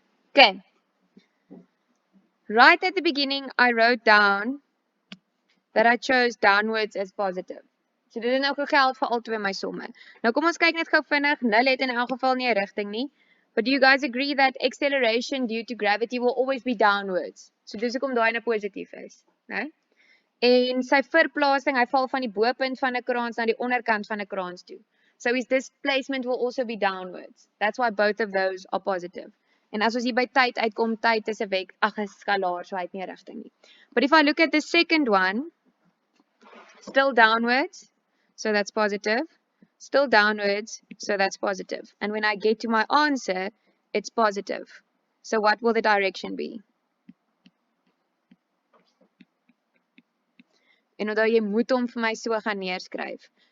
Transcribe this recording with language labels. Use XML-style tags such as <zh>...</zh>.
<en>Okay. Right at the beginning, I wrote down that I chose downwards as positive.</en> <af>So dit het nou gegeld vir al twee my somme. Nou kom ons kyk net gou vinnig. Nul het in elk geval nie 'n rigting nie.</af> <en>But do you guys agree that acceleration due to gravity will always be downwards?</en> <af>So dis hoekom daai nou positief is, né? En sy verplasing, hy val van die bopunt van 'n kraans na die onderkant van 'n kraans toe.</af> <en>So his displacement will also be downwards. That's why both of those are positive.</en> <af>En as ons hier by tyd uitkom, tyd is 'n skalaar, so hy het nie 'n rigting nie.</af> <en>But if I look at the second one, still downwards, so that's positive. Still downwards, so that's positive. And when I get to my answer, it's positive. So what will the direction be?</en> <af>En onthou jy moet hom vir my so gaan neerskryf.</af>